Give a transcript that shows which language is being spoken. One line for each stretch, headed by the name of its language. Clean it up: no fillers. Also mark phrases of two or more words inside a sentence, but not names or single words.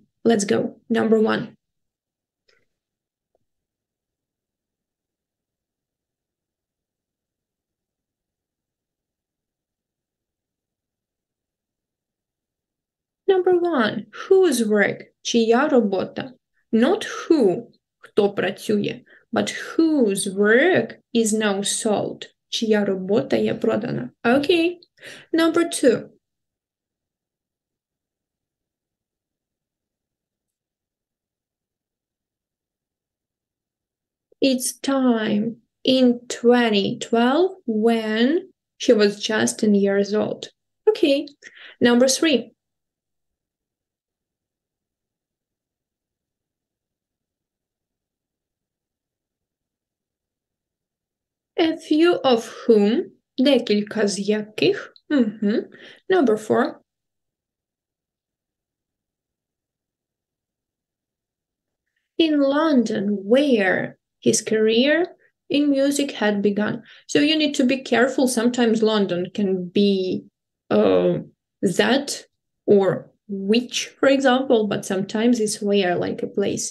English: Let's go. Number 1. Number 1. Whose work?
Ukrainian: Чия робота?
English: Not who,
Ukrainian: хто працює,
English: but whose work is now sold.
Ukrainian: Чия робота є продана.
English: Okay. Number 2. It's time in 2012 when she was just 10 years old. Okay. Number 3. A few of whom,
Ukrainian: декілька з яких.
English: Number 4. In London, where his career in music had begun. So you need to be careful. Sometimes London can be that or which, for example, but sometimes it's where, like a place.